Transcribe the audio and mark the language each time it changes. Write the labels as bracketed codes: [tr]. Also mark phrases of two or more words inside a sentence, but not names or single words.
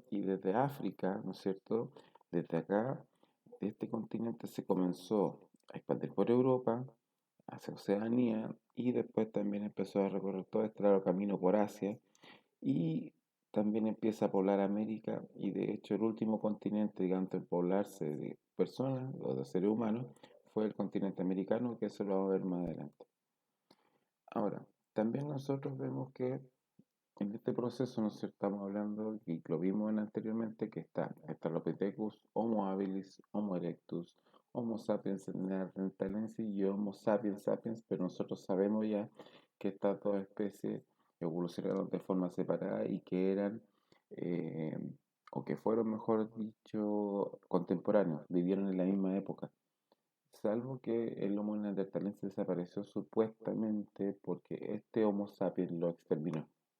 [es] Y desde África, ¿no es cierto?, desde acá, de este continente se comenzó a expandir por Europa, hacia Oceanía, y después también empezó a recorrer todo este largo camino por Asia, y también empieza a poblar América, y de hecho el último continente, digamos, en poblarse de personas o de seres humanos fue el continente americano, que eso lo vamos a ver más adelante. Ahora, también nosotros vemos que en este proceso nos estamos hablando, y lo vimos anteriormente, que está Australopithecus, Homo habilis, Homo erectus, Homo sapiens neanderthalensis y Homo sapiens sapiens, pero nosotros sabemos ya que estas dos especies evolucionaron de forma separada y que eran, eh, o que fueron, mejor dicho, contemporáneos, vivieron en la misma época. Salvo que el Homo neanderthalensis desapareció supuestamente porque este Homo sapiens lo exterminó.